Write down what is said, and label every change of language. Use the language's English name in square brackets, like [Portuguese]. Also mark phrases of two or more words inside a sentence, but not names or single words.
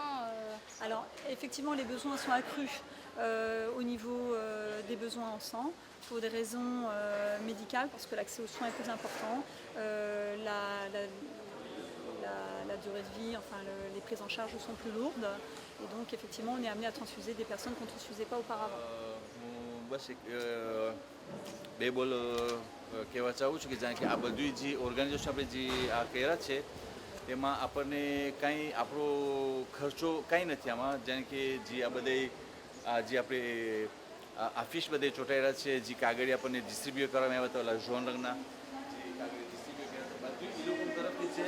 [French] Alors effectivement, les besoins sont accrus au niveau des besoins en sang pour des raisons médicales, parce que l'accès aux soins est plus important, la durée de vie, enfin les prises en charge sont plus lourdes, et donc effectivement on est amené à transfuser des personnes qu'on ne transfusait pas auparavant. [Gujarati] બસ એક બે બોલ કહેવા ચાહું છું કે જાણે કે આ બધી જે ઓર્ગેનાઇઝેશન આપણે જે આ કર્યા છે તેમાં આપણને કાંઈ આપણો ખર્ચો કાંઈ નથી આમાં, જાણે કે જે આ બધે જે આપણે આફિસ બધે ચોંટાડ્યા છે, જે કાગળિયા આપણને ડિસ્ટ્રીબ્યુટ કરવામાં આવ્યા હતા ઓલા ઝોન રંગના જે કાગળિયા ડિસ્ટ્રીબ્યુટ કર્યા હતા બધું એ લોકો તરફથી છે.